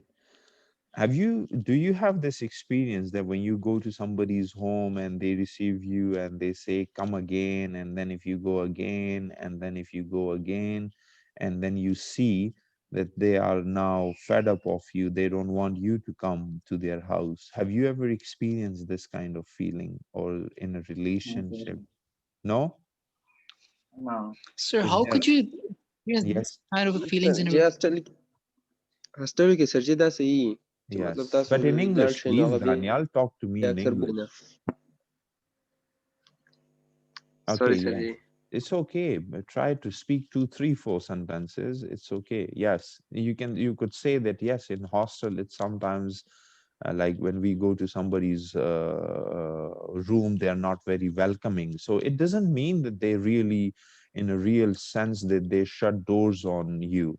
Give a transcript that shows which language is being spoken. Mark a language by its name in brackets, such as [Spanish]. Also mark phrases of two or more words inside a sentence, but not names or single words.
[English] Do you have this experience that when you go to somebody's home and they receive you and they say, come again, and then if you go again, and then if you go again, and then you see that they are now fed up of you, they don't want you to come to their house. Have you ever experienced this kind of feeling or in a No, sir. relationship? No? No. Sir, Is how there, could you experience this yes, kind of feelings in a [Pashto] جی هاسټل کې سر جی دا صحیح چې مطلب [English] yes. [Pashto] تاسو [English] But in [Pashto] لاړ [English] English, [Pashto] شئ نو [English] please, [Pashto] هغه بیا [English] Daniel, talk to me in [Pashto] اکثر [English] English. [Pashto] بنه [English] Okay, sorry sir yeah. [Pashto] جی [English] It's okay, but try to speak two, three, four sentences. It's okay. Yes, you could say that, yes, in hostel, it's sometimes like when we go to somebody's room, they are not very welcoming. So it doesn't mean that they really, in a real sense, that they shut doors on you.